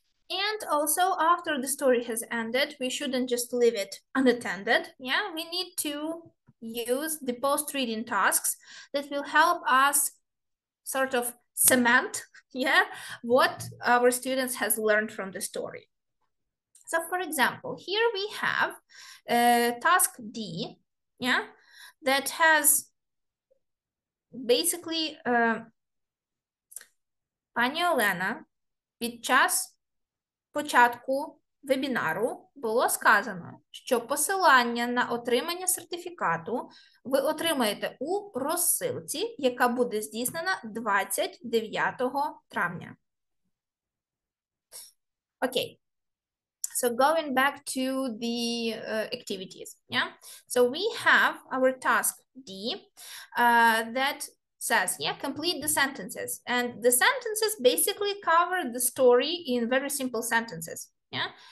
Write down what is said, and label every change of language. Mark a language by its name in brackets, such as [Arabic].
[English] And also, after the story has ended, we shouldn't just leave it unattended, yeah? We need to use the post-reading tasks that will help us sort of cement, yeah, what our students has learned from the story. So for example, here we have task D, yeah, that has basically [Ukrainian] пані Олена під час початку вебінару було сказано, що посилання на отримання сертифікату ви отримаєте у розсилці, яка буде здійснена 29 травня. Окей. [English] So going back to the activities, yeah? So we have our task D that says, yeah, complete the sentences. And the sentences basically cover the story in very simple sentences, yeah?